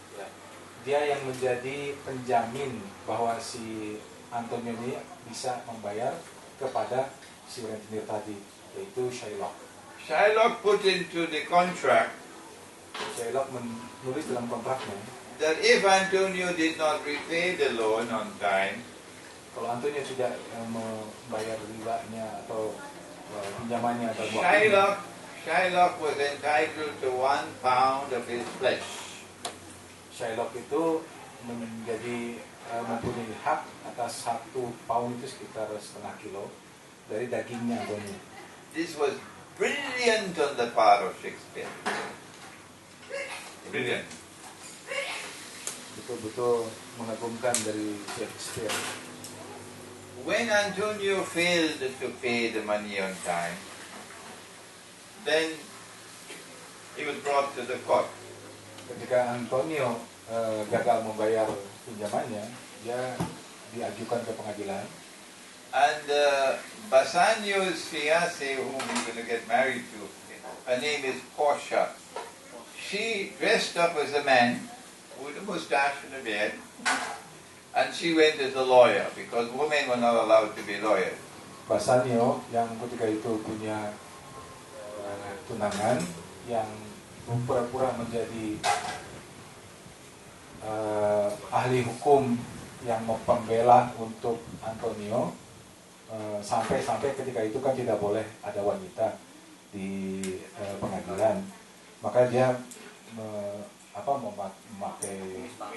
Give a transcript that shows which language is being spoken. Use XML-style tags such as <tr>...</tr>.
<id>ya, dia yang menjadi penjamin bahwa si Antonio ini bisa membayar kepada si rentenir tadi, yaitu Shylock.</id> <en>Shylock put into the contract</en> <id>Shylock menulis dalam kontraknya,</id> <en>that if Antonio did not repay the loan on time,</en> <id>kalau Antonio tidak membayar ribanya atau pinjamannya atau</id> <en>Shylock was entitled to 1 pound of his flesh.</en> <id>Shylock itu menjadi mempunyai hak atas 1 pound itu sekitar setengah kilo dari dagingnya Antonio.</id> <en>This was brilliant on the part of Shakespeare. Brilliant.</en> <id>Betul-betul mengagumkan dari Shakespeare.</id> <en>When Antonio failed to pay the money on time, then he was brought to the court.</en> <id>Ketika Antonio gagal membayar pinjamannya, dia diajukan ke pengadilan.</id> <en>And Bassanio's fiancée, whom he's going to get married to, her name is Portia. She dressed up as a man with a mustache and a beard, and she went as a lawyer because women were not allowed to be lawyers.</en> <id>Bassanio yang ketika itu punya tunangan yang pura-pura menjadi ahli hukum yang pembela untuk Antonio, sampai ketika itu kan tidak boleh ada wanita di pengadilan, maka dia memakai</id>